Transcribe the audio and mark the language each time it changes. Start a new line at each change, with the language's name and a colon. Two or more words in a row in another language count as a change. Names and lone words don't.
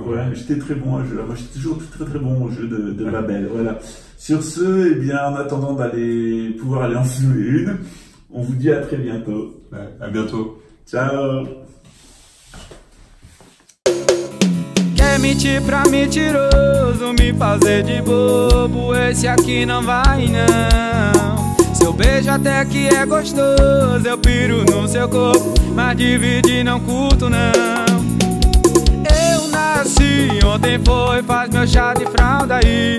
French: Ouais, j'étais très bon à jeu, moi j'étais toujours très très bon au jeu de Babel, voilà. Sur ce, eh bien, en attendant pouvoir aller en filmer une, on vous dit à très bientôt. Ouais, à bientôt. Ciao.
Portuguese: Quer mentir pra mentiroso, me fazer de bobo, esse aqui não vai não. Seu beijo até que é gostoso, eu piro no seu corpo, mas dividir não curto não. Eu nasci, ontem foi, faz meu chá de fralda aí.